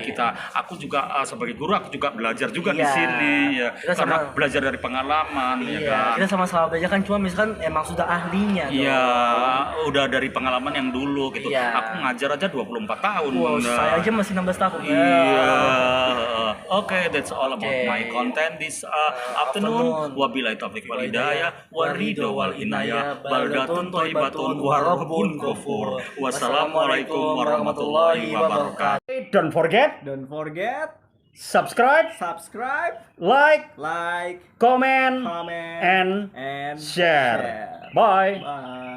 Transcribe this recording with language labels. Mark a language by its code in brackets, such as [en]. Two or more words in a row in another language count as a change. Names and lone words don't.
[id] Aku juga sebagai guru, aku juga belajar juga di Iya. sini ya. Kita Karena sama- belajar dari pengalaman ya Iya, kan. kita sama-sama belajar kan, cuma misalkan emang sudah ahlinya dong. Iya, udah dari pengalaman yang dulu gitu. Iya. Aku ngajar aja 24 tahun. Wow, Bunda. saya aja masih 16 tahun. Iya. Oke, [en] that's all about Oke. my content this afternoon. [ar] وبالله التوفيق والهداية والرضا والعناية بلدة طيبة ورب غفور. والسلام عليكم ورحمة الله وبركاته. [en] Don't forget Don't forget subscribe, subscribe, like, like, comment, comment, and and share. Bye. Bye.